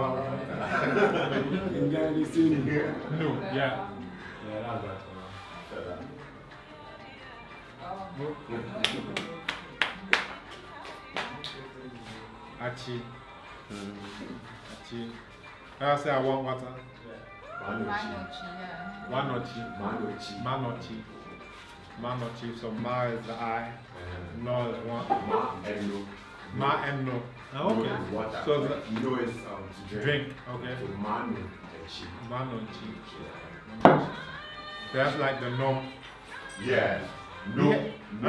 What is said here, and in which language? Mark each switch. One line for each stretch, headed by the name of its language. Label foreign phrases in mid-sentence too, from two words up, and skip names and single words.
English: In Ghana, they say no. No, yeah. Yeah, that's right. Achi. Achi. I say I want water. Manochi. Wanochi. Manochi. Manochi. Manochi. So Ma is the I. No is one. Ma and no. Ma and no. No Okay. is water. So Like, the no is to drink. drink. Okay. So manu echi. Manochi. Yeah. That's like the no. Yeah. No. Yeah, No